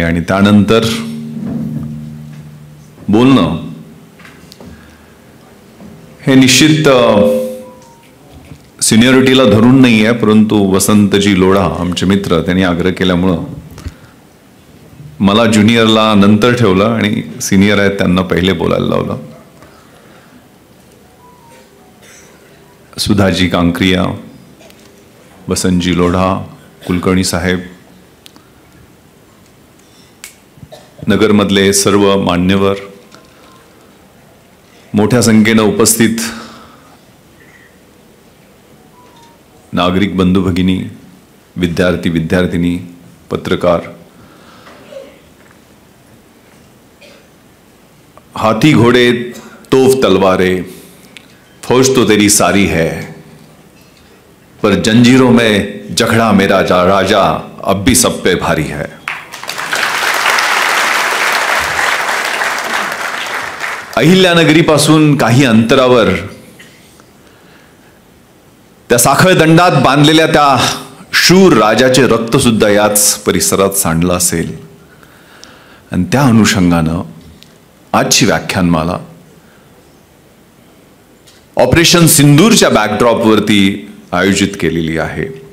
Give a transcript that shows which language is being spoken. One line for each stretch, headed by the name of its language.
Marathi: आणि त्यानंतर बोलणं हे निश्चित सिनियरिटीला धरून नाही आहे, परंतु वसंतजी लोढा आमचे मित्र त्यांनी आग्रह केल्यामुळं मला ज्युनियरला नंतर ठेवलं आणि सिनियर आहेत त्यांना पहिले बोलायला लावलं. सुधाजी कांक्रिया, वसंतजी लोढा, कुलकर्णी साहेब, नगरमधले सर्व मान्यवर, मोठ्या संख्येनं उपस्थित नागरिक बंधू भगिनी, विद्यार्थी विद्यार्थिनी, पत्रकार,
Hindi: हाथी घोड़े तोफ तलवारें फौज तो तेरी सारी है, पर जंजीरों में जखड़ा मेरा राजा अब भी सब पे भारी है.
Marathi: अहिल्यानगरीपासून काही अंतरावर त्या साखळदंडात बांधलेल्या त्या शूर राजाचे रक्त सुद्धा याच परिसरात सांडलं असेल. आणि त्या अनुषंगानं आजची व्याख्यानमाला ऑपरेशन सिंदूरच्या बॅकड्रॉपवरती आयोजित केलेली आहे.